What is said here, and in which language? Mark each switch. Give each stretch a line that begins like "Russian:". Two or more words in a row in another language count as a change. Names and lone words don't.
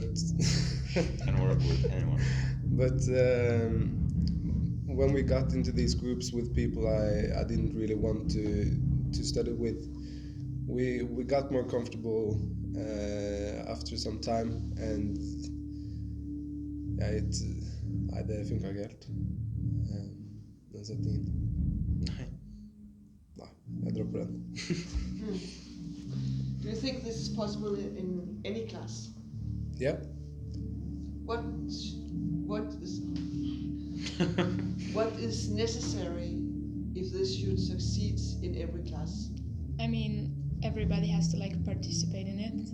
English: Can work with anyone. but when we got into these groups with people I didn't really want to study with, we got more comfortable after some time, and
Norwegian: det funka ikke helt. Den setningen. Nei, jeg dropper den.
English: Do you think this is possible in any class? Yeah. What is what is necessary if this should succeed in every class? I mean, everybody has to like participate in it.